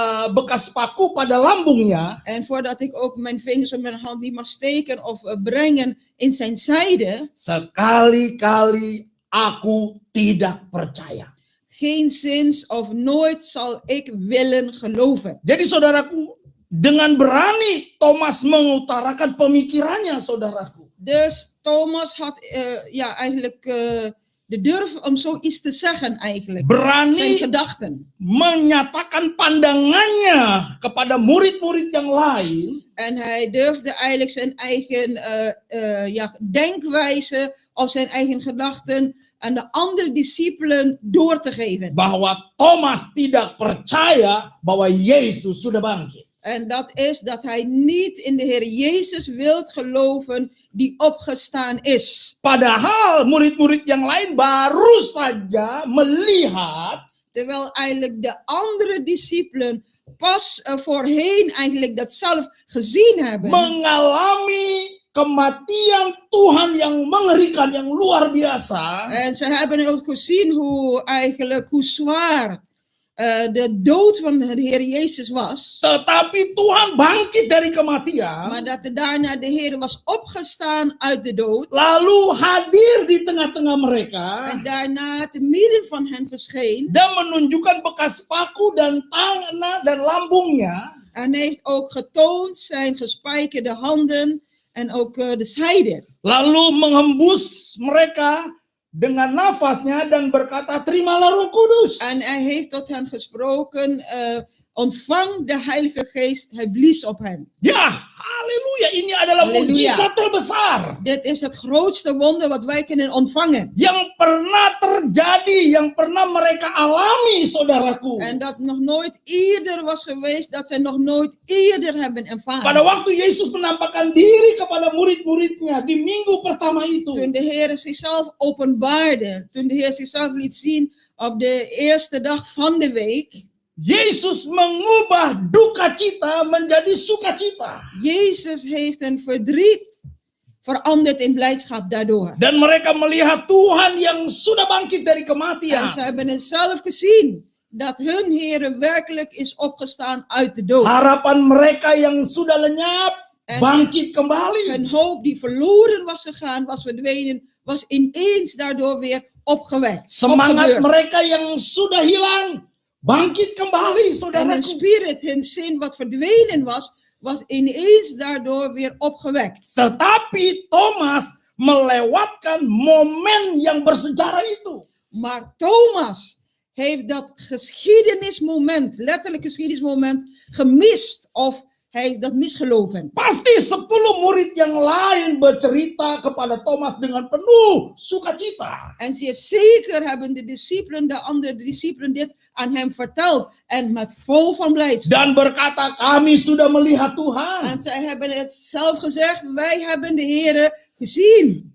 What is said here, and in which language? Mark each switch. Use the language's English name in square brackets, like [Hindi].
[Indonesian] bekas paku pada lambungnya, [Dutch] En voordat ik ook mijn vingers op mijn hand niet mag steken of brengen in zijn zijde, [Indonesian] sekali-kali aku tidak percaya. [Dutch] geen zins of nooit zal ik willen geloven. [Indonesian] Jadi saudaraku, dengan berani Thomas mengutarakan pemikirannya, saudaraku. [Dutch] Dus Thomas had eigenlijk de durf om zoiets te zeggen eigenlijk. Zijn [Indonesian] Berani [Dutch] gedachten. [Indonesian] menyatakan pandangannya kepada murid-murid yang lain, [Dutch] En hij durfde eigenlijk zijn eigen denkwijze of zijn eigen gedachten aan de andere discipelen door te geven. [Indonesian] bahwa Thomas tidak percaya bahwa Yesus sudah bangkit. [Dutch] En dat is dat hij niet in de Heer Jezus wilt geloven die opgestaan is. [Indonesian] Padahal murid-murid yang lain baru saja melihat [Dutch] Terwijl eigenlijk de andere discipelen pas voorheen eigenlijk dat zelf gezien hebben. [Indonesian] mengalami kematian Tuhan yang mengerikan, yang luar biasa. [Dutch] En ze hebben ook gezien hoe zwaar de dood van de Heer Jezus was. [Indonesian] Tetapi Tuhan bangkit dari kematian, [Dutch] Maar dat er daarna de Heer was opgestaan uit de dood. [Indonesian] lalu hadir di tengah-tengah mereka [Dutch] En daarna te midden van hen verscheen. [Indonesian] dan menunjukkan bekas paku dan tangan dan lambungnya. [Dutch] En hij heeft ook getoond zijn gespijkerde handen en ook de zijde. [Indonesian] Lalu menghembus mereka dengan nafasnya dan berkata, terimalah Roh Kudus. [Dutch] En hij heeft tot hen gesproken, ontvang de Heilige Geest, hij blies op hen. [Indonesian] Ya, haleluya, ini adalah [Dutch] Haleluya. [Indonesian] mujizat terbesar [Dutch] Dit is het grootste wonder wat wij kunnen ontvangen. [Indonesian] yang pernah terjadi, yang pernah mereka alami, saudaraku. [Dutch] En dat nog nooit eerder was geweest, dat zij nog nooit eerder hebben [Indonesian] Pada [Dutch] ervaren. [Indonesian] waktu Yesus menampakkan diri kepada murid-muridnya di minggu pertama itu, [Dutch] Toen de Heer zichzelf openbaarde, toen de Heer zichzelf liet zien op de eerste dag van de week. [Indonesian] Yesus mengubah duka cita menjadi sukacita. [Dutch] Jezus heeft een verdriet veranderd in blijdschap daardoor. [Indonesian] Dan mereka melihat Tuhan yang sudah bangkit dari [Dutch] En [Indonesian] kematian. [Dutch] ze hebben het zelf gezien, dat hun Heer werkelijk is opgestaan uit de dood. [Indonesian] Harapan mereka yang sudah lenyap [Dutch] En [Indonesian] bangkit kembali. [Dutch] hun hoop die verloren was gegaan, was verdwenen, was ineens daardoor weer opgewekt. [Indonesian] Semangat [Dutch] opgebeurd. [Indonesian] mereka yang sudah hilang bangkit kembali, [Dutch] En hun [Indonesian] saudaraku. [Dutch] spirit, hun zin wat verdwenen was, was ineens daardoor weer opgewekt. [Indonesian] Tetapi Thomas melewatkan momen yang bersejarah itu. [Dutch] Maar Thomas heeft dat geschiedenismoment, letterlijk geschiedenismoment, gemist of hij heeft dat misgelopen. [Indonesian] Pasti 10 murid yang lain bercerita kepada Thomas dengan penuh sukacita. [Dutch] En zeer zeker hebben de andere discipelen dit aan hem verteld en met vol van blijdschap. [Indonesian] Dan berkata, kami sudah melihat Tuhan. [Dutch] En zij hebben het zelf gezegd, wij hebben de Heere gezien.